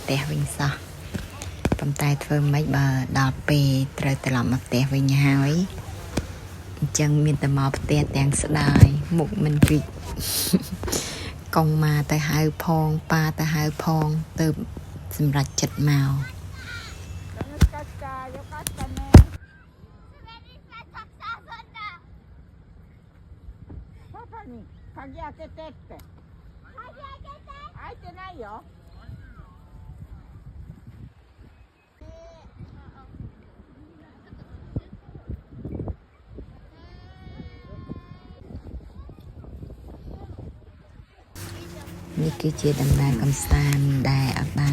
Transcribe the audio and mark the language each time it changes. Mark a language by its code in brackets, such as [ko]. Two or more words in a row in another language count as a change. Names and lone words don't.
[km] ផ្ទះវិញសោះប៉ុន្តែធ្វើម៉េចបើដល់ពេលត្រូវត្រឡប់មកផ្ទះវិញហើយអញ្ចឹងមានតែមកផ្ទះទាំងស្ដាយមុខមិនគិចកុងមកទៅហៅផងប៉ាទៅហៅផងទៅសម្រេចចិត្តមក [ja] 鍵開けてって。鍵開けて。開いてないよ。 [km] នេះគឺជាដំណើរកំសាន្តដែលអត់បាន